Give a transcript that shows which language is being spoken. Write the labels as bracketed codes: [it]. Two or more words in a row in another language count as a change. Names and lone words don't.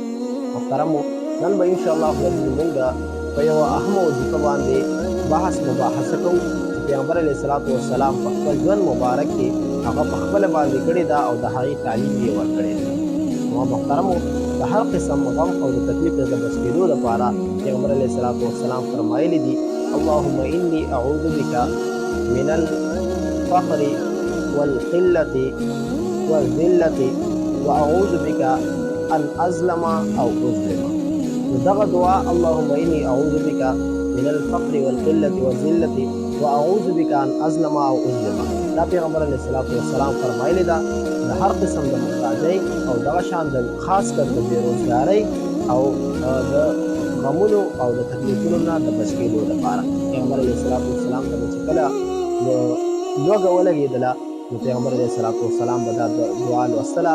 [ps] محترمو، نن به انشاءالله موږ په یوه اهمه وظیفه باندې مباحثه کوو چې پیغمبر [ar] علیه الصلاة والسلام [ps] په خپل ژوند مبارک کې هغه په خپله باندې کړې ده او د هغې تعلیم یې ورکړی دی. نو محترمو، د هر قسم غم او د تکلیف نه د بچ کېدو دپاره پیغمبر [ar] علیه الصلاة والسلام [ps] فرمایلی دي: [ar] اللهم انی اعوذ بک من الفقر والقلة والذلة واعوذ بک ان اظلم او اظلم. [ps] دغه دعا [ar] اللهم انی اعوذ بک من الفقر والقلة والذلة واعوذ بک ان اظلم او اظلم، [ps] دا پیغمبر [ar] علیه الصلاة والسلام [ps] فرمایلی ده د هر قسم د محتاجۍ او دغه شان د خاص کر د بېروزګارۍ او د غمونو او د تکلیفونو نه د بچ کېدو دپاره پیغمبر [ar] علیه الصلاة والسلام [ps] ته به چې کله لوږه ولګېدله نو پیغمبر [ar] علیه الصلاة والسلام [ps] به دا دعا لوستله.